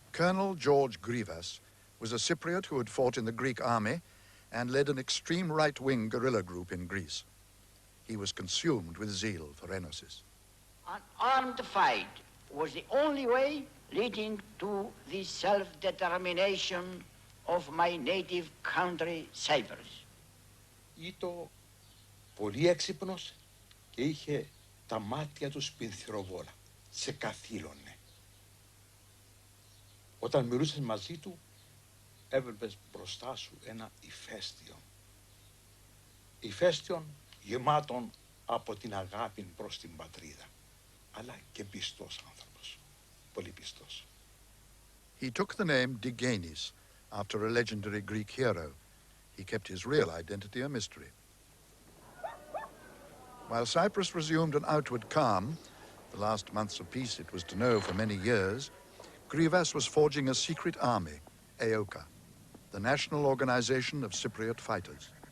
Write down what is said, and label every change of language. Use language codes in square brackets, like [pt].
[en] Colonel George Grivas was a Cypriot who had fought in the Greek army and led an extreme right-wing guerrilla group in Greece. He was consumed with zeal for ENOSIS. An armed fight was the only way leading to the self-determination of my native country, Cyprus. [el] Ήταν πολύ έξυπνος και είχε τα μάτια του σπινθυροβόλα. Σε καθήλωνε. Όταν μιλούσες μαζί του, έβλεπες μπροστά σου ένα ηφαίστειο. Ηφαίστειον γεμάτον από την αγάπη προς την πατρίδα, αλλά και πιστός άνθρωπος, πολύ πιστός. [en] He took the name Digenis after a legendary Greek hero. He kept his real identity a mystery. While Cyprus resumed an outward calm, the last months of peace it was to know for many years, Grivas was forging a secret army, EOKA, the national organization of Cypriot fighters.